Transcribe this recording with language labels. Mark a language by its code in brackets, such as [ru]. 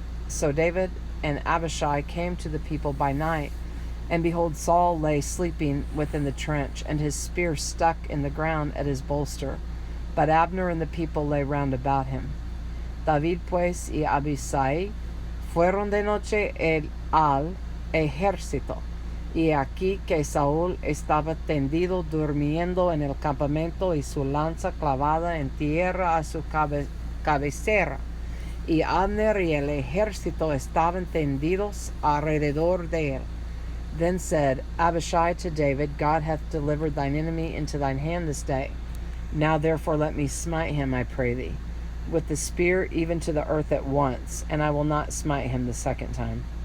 [en] So David and Abishai came to the people by night, and behold, Saul lay sleeping within the trench, and his spear stuck in the ground at his bolster. But Abner and the people lay round about him. [es] David pues y Abisai fueron de noche al ejército, y aquí que Saúl estaba tendido durmiendo en el campamento, y su lanza clavada en tierra a su cabecera, y Abner y el ejército estaban tendidos alrededor de él. [en] Then said Abishai to David, God hath delivered thine enemy into thine hand this day. Now therefore let me smite him, I pray thee, with the spear even to the earth at once, and I will not smite him the second time.